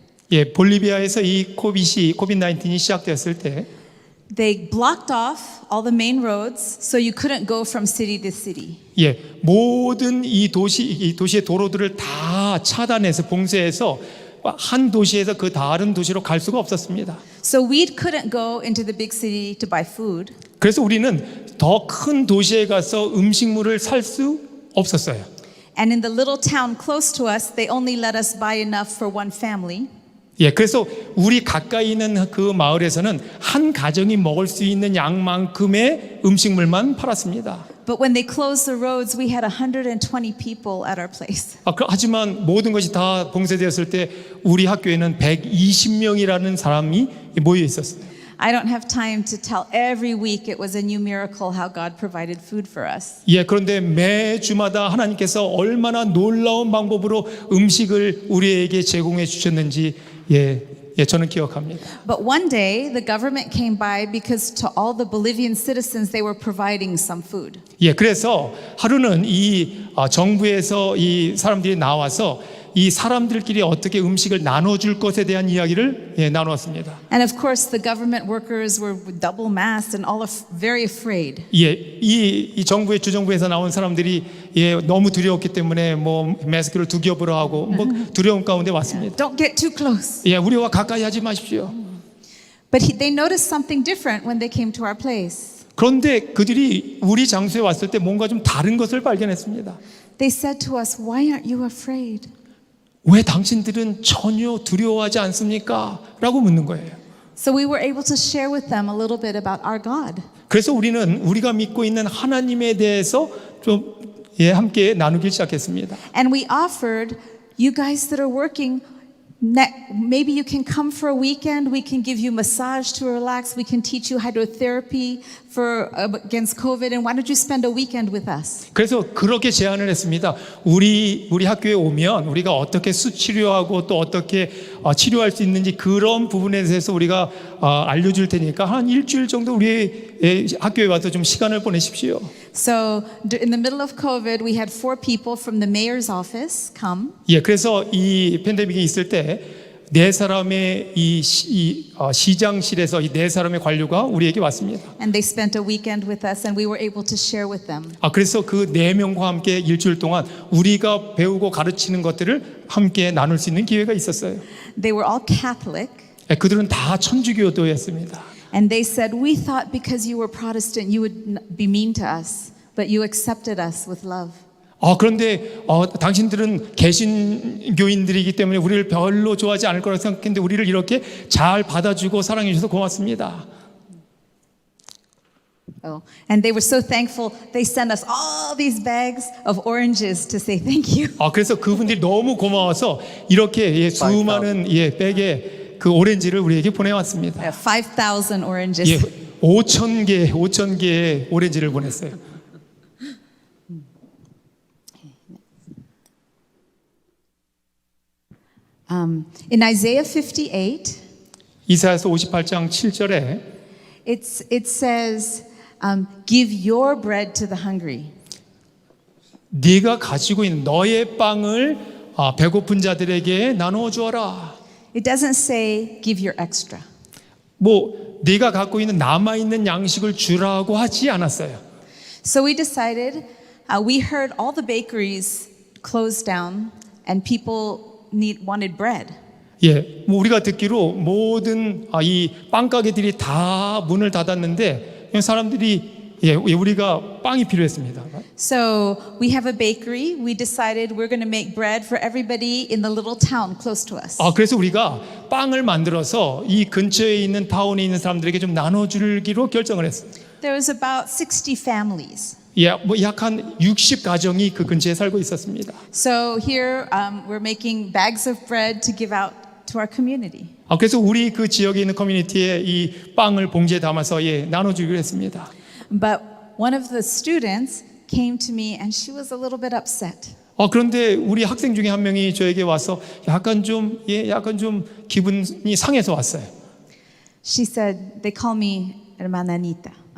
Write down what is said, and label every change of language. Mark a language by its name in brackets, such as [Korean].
[Korean] 예, 볼리비아에서 이 코비드-19이 시작되었을 때 [English] they blocked off all the main roads so you couldn't go from city to city. [Korean] 예, 모든 이 도시의 도로들을 다 차단해서 봉쇄해서 한 도시에서 그 다른 도시로 갈 수가 없었습니다. [English] So we couldn't go into the big city to buy food. [Korean] 그래서 우리는 더 큰 도시에 가서 음식물을 살 수 없었어요. [English] And in the little town close to us, they only let us buy enough for one family. [Korean] 예, 그래서 우리 가까이 있는 그 마을에서는 한 가정이 먹을 수 있는 양만큼의 음식물만 팔았습니다. [English] But when they closed the roads, we had 120 people at our place. [Korean] 하지만 모든 것이 다 봉쇄되었을 때 우리 학교에는 120명이라는 사람이 모여 있었어요. [English] I don't have time to tell every week it was a new miracle how God provided food for us. [Korean] 예, 그런데 매주마다 하나님께서 얼마나 놀라운 방법으로 음식을 우리에게 제공해 주셨는지 저는 기억합니다. [English] But one day the government came by because to all the Bolivian citizens they were providing some food. [Korean] 예, 그래서 하루는 이 정부에서 이 사람들이 나와서 이 사람들끼리 어떻게 음식을 나눠줄 것에 대한 이야기를 나누었습니다. [English] And of course the government workers were double masked and all very afraid. [Korean] 예, 이 정부의 주정부에서 나온 사람들이 너무 두려웠기 때문에 뭐 마스크를 두 겹으로 하고 뭐 두려움 가운데 왔습니다. [English] Don't get too close. [Korean] 예, 우리와 가까이 하지 마십시오. [English] But they noticed something different when they came to our place. [Korean] 그런데 그들이 우리 장소에 왔을 때 뭔가 좀 다른 것을 발견했습니다. [English] They said to us, "Why aren't you afraid?" [Korean] 왜 당신들은 전혀 두려워하지 않습니까? 라고 묻는 거예요. [English] So we were able to share with them a little bit about our God. [Korean] 그래서 우리는 우리가 믿고 있는 하나님에 대해서 좀 함께 나누기 시작했습니다. [English] And we offered, you guys that are working, Maybe you can come for a weekend. We can give you massage to relax. We can teach you hydrotherapy for against COVID. And why don't you spend a weekend with us? [Korean] 그래서 그렇게 제안을 했습니다. 우리 학교에 오면 우리가 어떻게 수치료하고 또 어떻게 치료할 수 있는지 그런 부분에 대해서 우리가 알려줄 테니까 한 일주일 정도 우리 학교에 와서 좀 시간을 보내십시오. [English] So in the middle of COVID, we had 4 people from the mayor's office come. [Korean] 예, 그래서 이 팬데믹이 있을 때 네 사람의 시장실에서 이 네 사람의 관료가 우리에게 왔습니다. [English] And they spent a weekend with us, and we were able to share with them. [Korean] 그래서 그 네 명과 함께 일주일 동안 우리가 배우고 가르치는 것들을 함께 나눌 수 있는 기회가 있었어요. [English] They were all Catholic. [Korean] 예, 그들은 다 천주교도였습니다. [English] And they said, we thought because you were Protestant, you would be mean to us, but you accepted us with love. [Korean] 그런데 당신들은 개신교인들이기 때문에 우리를 별로 좋아하지 않을 거라고 생각했는데 우리를 이렇게 잘 받아주고 사랑해 주셔서 고맙습니다. [English] And they were so thankful. They sent us all these bags of oranges to say thank you. [Korean] 그래서 그분들이 너무 고마워서 이렇게 수많은 백에 그 오렌지를 우리에게 보내왔습니다. [English] 5,000 oranges. [Korean] 5,000개의 오렌지를 보냈어요. [English] In Isaiah 58, [Korean] 이사야서 58장 7절에 [English] it says, give your bread to the hungry. [Korean] 네가 가지고 있는 너의 빵을 배고픈 자들에게 나누어 주어라. [English] It doesn't say give your extra. [Korean] 네가 갖고 있는 남아 있는 양식을 주라고 하지 않았어요. [English] So we decided, we heard all the bakeries closed down and people wanted bread. [Korean] 우리가 듣기로 모든 이 빵 가게들이 다 문을 닫았는데 사람들이 우리가 빵이 필요했습니다. [English] So we have a bakery. We decided we're going to make bread for everybody in the little town close to us. [Korean] 그래서 우리가 빵을 만들어서 이 근처에 있는 타운에 있는 사람들에게 좀 나눠주기로 결정을 했어요. [English] There was about 60 families. [Korean] 약 한 60가정이 그 근처에 살고 있었습니다. [English] So here we're making bags of bread to give out to our community. [Korean] 그래서 우리 그 지역에 있는 커뮤니티에 이 빵을 봉지에 담아서 나눠주기로 했습니다. [English] But one of the students came to me and she was a little bit upset. [Korean] 그런데 우리 학생 중에 한 명이 저에게 와서 약간 좀 기분이 상해서 왔어요. [English] She said, they call me Hermana Anita.